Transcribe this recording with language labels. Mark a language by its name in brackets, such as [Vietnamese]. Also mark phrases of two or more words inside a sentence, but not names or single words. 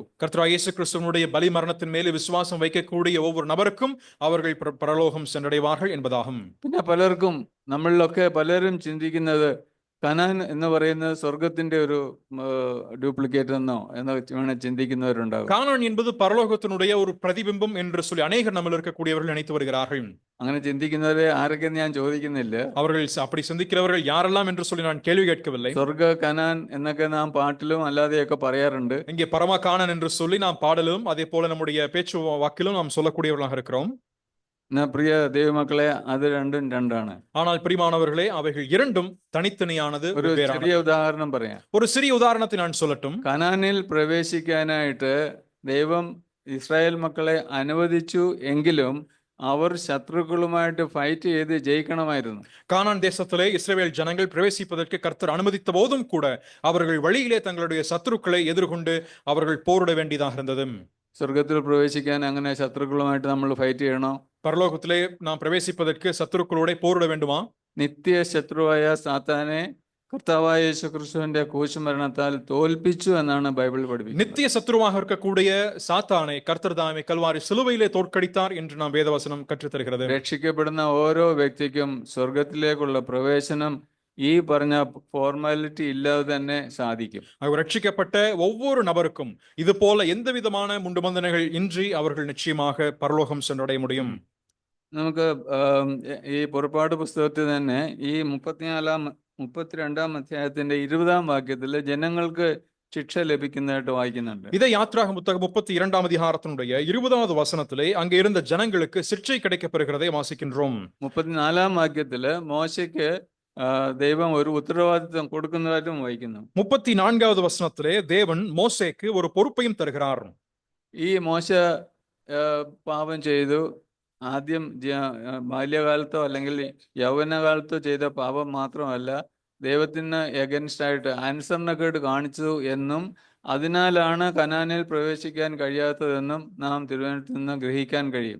[Tamil] கர்த்தராகிய இயேசு கிறிஸ்துவினுடைய பலி மரணத்தின் மேலே விசுவாசம் வைக்கக்கூடிய ஒவ்வொரு நபருக்கும் அவர்கள் பரலோகம் சென்றடைவார்கள் என்பதாகும். [Malayalam] പിന്നെ പലർക്കും, നമ്മളിലൊക്കെ പലരും ചിന്തിക്കുന്നത് കനാൻ എന്ന് പറയുന്നത് സ്വർഗത്തിന്റെ ഒരു ഡ്യൂപ്ലിക്കേറ്റ് എന്നോ എന്ന് വേണേ ചിന്തിക്കുന്നവരുണ്ടാകും. [Tamil] கானான் என்பது பரலோகத்தினுடைய ஒரு பிரதிபிம்பம் என்று சொல்லி அநேகர் நம்ம இருக்கக்கூடியவர்கள் நினைத்து வருகிறார்கள். [Malayalam] അങ്ങനെ ചിന്തിക്കുന്നവരെ ആരൊക്കെ ഞാൻ ചോദിക്കുന്നില്ല. [Tamil] அவர்கள் அப்படி சிந்திக்கிறவர்கள் யாரெல்லாம் என்று சொல்லி நான் கேள்வி கேட்கவில்லை. [Malayalam] സ്വർഗ കനാൻ എന്നൊക്കെ നാം പാട്ടിലും അല്ലാതെയൊക്കെ പറയാറുണ്ട്. [Tamil] இங்கே பரம கானான் என்று சொல்லி நாம் பாடலும் அதே போல நம்முடைய பேச்சு வாக்கிலும் நாம் சொல்லக்கூடியவர்களாக இருக்கிறோம். [Malayalam] പ്രിയ ദൈവമക്കളെ, അത് രണ്ടും രണ്ടാണ്. [Tamil] ஆனால் பிரியமானவர்களே, அவைகள் இரண்டும் தனித்தனியானது. [Malayalam] ഒരു ചെറിയ ഉദാഹരണം പറയാം. [Tamil] ஒரு சிறிய உதாரணத்தை நான் சொல்லட்டும். [Malayalam] കനാനിൽ പ്രവേശിക്കാനായിട്ട് ദൈവം ഇസ്രായേൽ മക്കളെ അനുവദിച്ചു എങ്കിലും അവർ ശത്രുക്കളുമായിട്ട് ഫൈറ്റ് ചെയ്ത് ജയിക്കണമായിരുന്നു. [Tamil] கானான் தேசத்திலே இஸ்ரவேல் ஜனங்கள் பிரவேசிப்பதற்கு கர்த்தர் அனுமதித்த போதும் கூட அவர்கள் வழியிலே தங்களுடைய சத்துருக்களை எதிர்கொண்டு அவர்கள் போரிட வேண்டியதாக இருந்தது. [Malayalam] സ്വർഗത്തിൽ പ്രവേശിക്കാൻ അങ്ങനെ ശത്രുക്കളുമായിട്ട് നമ്മൾ ഫൈറ്റ് ചെയ്യണോ? [Tamil] பரலோகத்திலே நாம் பிரவேசிப்பதற்கு சத்துருக்களோட போரிட வேண்டுமா? [Malayalam] നിത്യ ശത്രുവായ സാത്താനെ കർത്താവായ യേശു ക്രിസ്തുവിന്റെ ക്രൂശുമരണത്താൽ തോൽപ്പിച്ചു എന്നാണ് ബൈബിൾ പഠിപ്പിക്കുന്നത്. [Tamil] நித்திய சத்துருவாக இருக்கக்கூடிய சாத்தானை கர்த்தர் தாமே கல்வாரி சிலுவையிலே தோற்கடித்தார் என்று நாம் வேதவசனம் கற்றுத் தருகிறது. [Malayalam] രക്ഷിക്കപ്പെടുന്ന ഓരോ വ്യക്തിക്കും സ്വർഗത്തിലേക്കുള്ള പ്രവേശനം ഈ പറഞ്ഞ ഫോർമാലിറ്റി ഇല്ലാതെ തന്നെ സാധിക്കും. [Tamil] அவர் ரட்சிக்கப்பட்ட ஒவ்வொரு நபருக்கும் இது போல எந்த விதமான முண்டுபந்தனைகள் இன்றி அவர்கள் நிச்சயமாக பரலோகம் சென்றடைய முடியும். [Malayalam] നമുക്ക് ഈ പുറപ്പാട് പുസ്തകത്തിൽ തന്നെ ഈ 32-ാം അധ്യായത്തിന്റെ 20-ാം വാക്യത്തിൽ ജനങ്ങൾക്ക് ശിക്ഷ ലഭിക്കുന്നതായിട്ട് വായിക്കുന്നുണ്ട്. [Tamil] இதை யாத்ராகம புத்தகம் 32-ாம் அதிகாரத்தினுடைய 20வது வசனத்திலே அங்கே இருந்த ஜனங்களுக்கு சிக்ஷை கிடைக்கப்பெறுகிறதை வாசிக்கின்றோம். [Malayalam] 34-ാം വാക്യത്തില് മോശയ്ക്ക് ദൈവം ഒരു ഉത്തരവാദിത്വം കൊടുക്കുന്നതായിട്ടും വായിക്കുന്നു. [Tamil] 34வது வசனத்திலே தேவன் மோசேக்கு ஒரு பொறுப்பையும் தருகிறார். [Malayalam] ഈ മോശ പാപം ചെയ്തു, ആദ്യം ബാല്യകാലത്തോ അല്ലെങ്കിൽ യൗവനകാലത്തോ ചെയ്ത പാപം മാത്രമല്ല, ദൈവത്തിന് എഗൻസ്റ്റ് ആയിട്ട് അനുസരണക്കേട് കാണിച്ചു എന്നും അതിനാലാണ് കനാനിൽ പ്രവേശിക്കാൻ കഴിയാത്തതെന്നും നാം തിരുവനന്തപുരത്ത് നിന്ന് ഗ്രഹിക്കാൻ കഴിയും.